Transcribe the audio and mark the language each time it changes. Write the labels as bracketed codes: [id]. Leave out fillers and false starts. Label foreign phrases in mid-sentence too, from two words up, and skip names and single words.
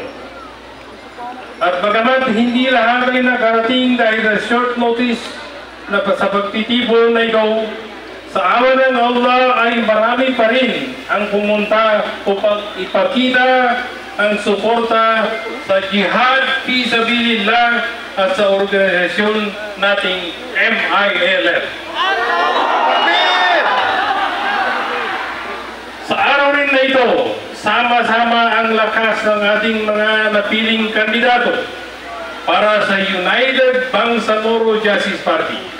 [tl] At bagamat hindi lahat ay nakarating dahil sa [en] short notice [tl] na sa pagtitipon na ito, sa awa ng Allah ay marami pa rin ang pumunta upang ipakita ang suporta sa [ar] جهاد في سبيل الله [tl] at sa organisasyon nating MILF. Sa araw rin na ito, sama-sama ang lakas ng ating mga napiling kandidato para sa United Bangsamoro Justice Party.